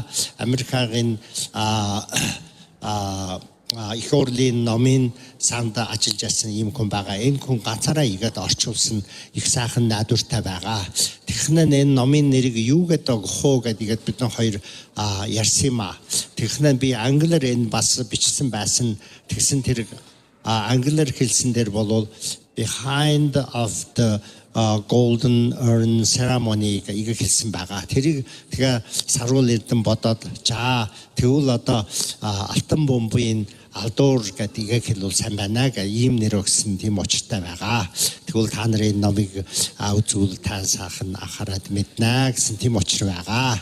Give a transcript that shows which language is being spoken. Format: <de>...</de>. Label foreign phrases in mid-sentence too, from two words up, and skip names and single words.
<mn>Америкийн их урлагийн номын санд ажиллаж байсан ийм хүн байгаа. Энэ хүн ганцаараа игээд орчуулсан их сайхан найдвартай байгаа. Тэгхэн энэ номын нэрийг юу гэдэг хоо гэдгийг бид хоёр ярьсан юм аа. Тэгхэн би англиар энэ бас бичсэн байсан. Тэгсэн тэр англиар хэлсэн дээр болвол</mn> <en>behind of the golden urn ceremony</en> <mn>гэж хэлсэн байгаа. Тэрийг тэгээ Саруул Эрдэнэ бодоод тэгвэл одоо алтан бомбын алдуур гэдгийг хэлвэл сайн байна гэх ийм нэр өгсөн тийм учиртай байгаа. Тэгвэл та нарын номыг үзвэл та сайхан анхаарад мэднэ гэсэн тийм учир байгаа.</mn>